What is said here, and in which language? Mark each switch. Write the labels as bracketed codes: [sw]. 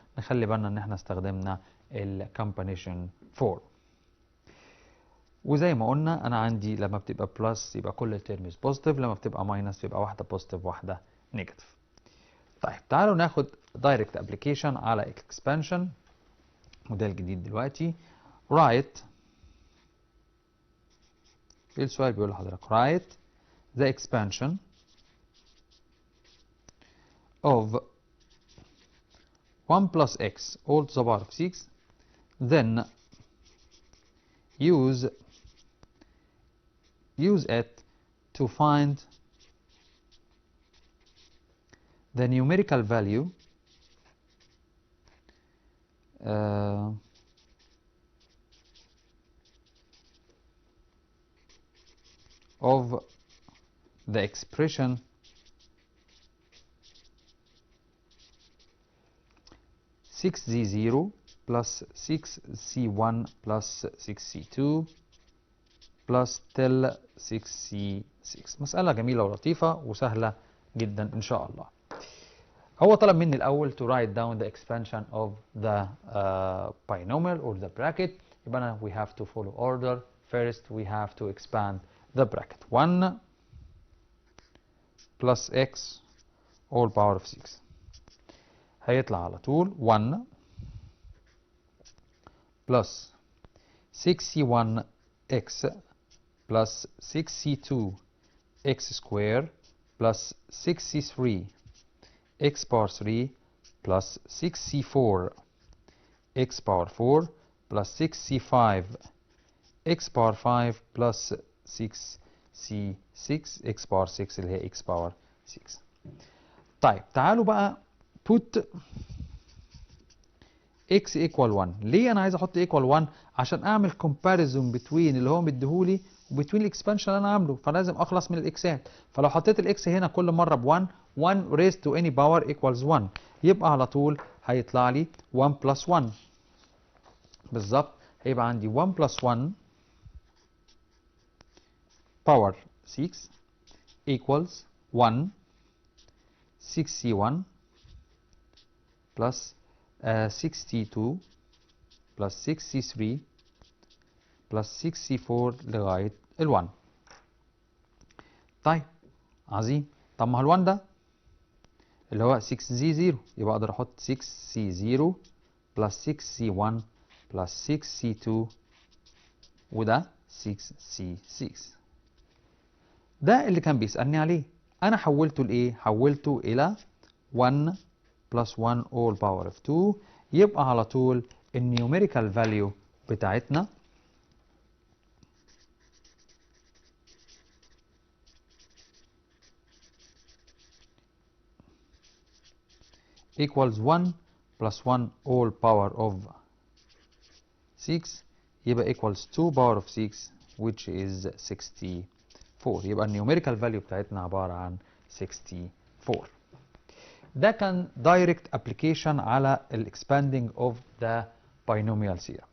[ar] نخلي بالنا ان احنا استخدمنا ال combination 4. وزي ما قلنا انا عندي لما بتبقى بلس يبقى كل التيرمز بوزيتيف، لما بتبقى ماينس يبقى واحده بوزيتيف واحده نيجاتيف. طيب تعالوا ناخد دايركت ابلكيشن على اكسبانشن، وده الجديد دلوقتي. [en] write، [ar] السؤال بيقول لحضرتك [en] write the expansion of 1 plus x all to the power of 6, then use it to find the numerical value of the expression 6z0 plus 6c1 plus 6c2 plus till 6c6. [ar] مسألة جميلة ولطيفة وسهلة جدا إن شاء الله. هو طلب مني الأول [en] to write down the expansion of the binomial or the bracket. [ar] يبقى أنا [en] we have to follow order. First we have to expand the bracket. 1 plus x all power of 6. [ar] هيطلع على طول [en] 1 plus 6c1x plus 6c2 x square plus 6c3 x power 3 plus 6c4 x power 4 plus 6c5 x power 5 plus 6c6 x power 6 [ar] اللي هي [en] x power 6. [ar] طيب تعالوا بقى [en] put x equal 1. [ar] ليه انا عايز احط equal 1؟ عشان اعمل [en] comparison between [ar] اللي هو مديهولي وبين الاكسبانشن اللي انا عامله، فلازم اخلص من الاكسات. فلو حطيت الاكس هنا كل مره ب 1 1 [en] raised to any power equals 1، [ar] يبقى على طول هيطلع لي [en] 1 plus 1 [ar] بالظبط. هيبقى عندي [en] 1 plus 1 power 6 equals 1 6c1 plus 6c2 plus 6c3 plus 6c4 [ar] لغاية ال1. طيب عظيم. طب ما هو ال1 ده اللي هو 6z0، يبقى اقدر احط [en] 6c0 plus 6c1 plus 6c2 [ar] وده 6c6. ده اللي كان بيسألني عليه. انا حولته لايه؟ حولته الى [en] 1 plus 1 all power of 2. [ar] يبقى على طول النيوميريكال فاليو بتاعتنا [en] equals 1 plus 1 all power of 6 [ar] يبقى [en] equals 2 power of 6 which is 64. [ar] يبقى النيوميريكال فاليو بتاعتنا عبارة عن 64. ده كان دايركت ابلكيشن على الاكسباندنج اوف ذا binomial theorem.